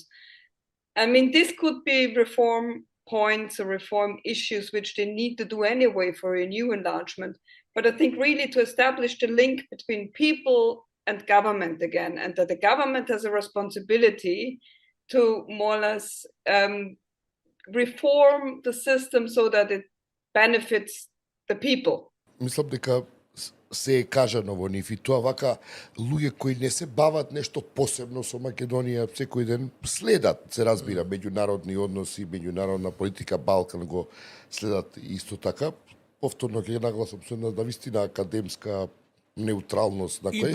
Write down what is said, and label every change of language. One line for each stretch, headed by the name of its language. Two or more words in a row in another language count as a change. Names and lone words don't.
English: I mean, this could be reform points or reform issues which they need to do anyway for a new enlargement. But I think really to establish the link between people and government again, and that the government has a responsibility to more or less reform the system so that it benefits the people.
Macedonian: Мислам дека се е кажано во нив и тоа вака луѓе кои не се бават нешто посебно со Македонија секој ден следат, се разбира, меѓународни односи, меѓународна политика, Балкан го следат исто така. Повторно ќе нагласам се на вистина академска неутралност на кој...